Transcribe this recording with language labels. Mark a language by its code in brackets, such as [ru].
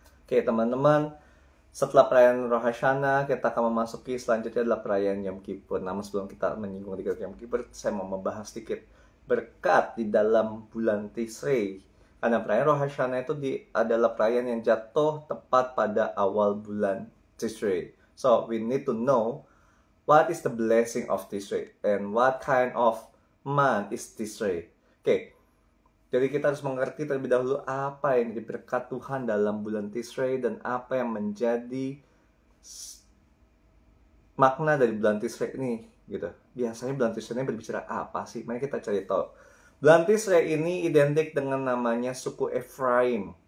[id] Oke teman-teman, setelah perayaan Rosh Hashanah, kita akan memasuki selanjutnya adalah perayaan Yom Kippur. Namun sebelum kita menyinggung sedikit Yom Kippur, saya mau membahas sedikit berkat di dalam bulan Tishrei. Karena perayaan Rosh Hashanah itu adalah perayaan yang jatuh tepat pada awal bulan Tishrei. [en] So, we need to know what is the blessing of Tishrei and what kind of month is Tishrei. [id] Oke, jadi kita harus mengerti terlebih dahulu apa yang jadi berkat Tuhan dalam bulan Tishrei dan apa yang menjadi makna dari bulan Tishrei ini, gitu. Biasanya bulan Tishrei ini berbicara apa sih? Mari kita cari tahu. Bulan Tishrei ini identik dengan namanya suku Efraim.